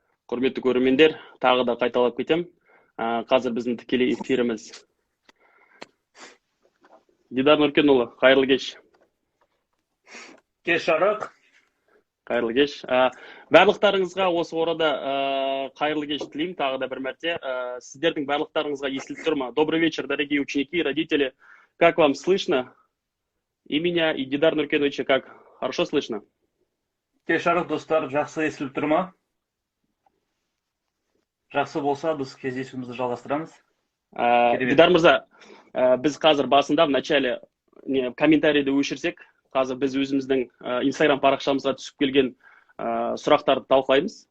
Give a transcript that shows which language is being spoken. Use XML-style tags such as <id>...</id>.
<kk>Құрметті көрермендер, тағы да қайталап кетем. Қазір біздің тікелей эфиріміз. Дидар Нуркенұлы, қайырлы кеш. Кеш жарық. Қайырлы кеш. Барлықтарыңызға осы орада қайырлы кеш тілеймін, тағы да бір мәрте. Сіздердің барлықтарыңызға естіліп тұр ма?</kk> <ru>Добрый вечер, дорогие ученики, родители. Как вам слышно? И меня, и Дидар Нуркеновича как? Хорошо слышно?</ru> <kk>Кеш жарық, достар, жақсы естіліп тұр ма? Жақсы болса, біз кездесуімізді жалғастырамыз. Дидар мырза, біз қазір басында</kk> <ru>в начале</ru> <kk>комментарийді өшірсек, қазір біз өзіміздің Instagram парақшамызға түсіп келген сұрақтарды талқылаймыз.</kk>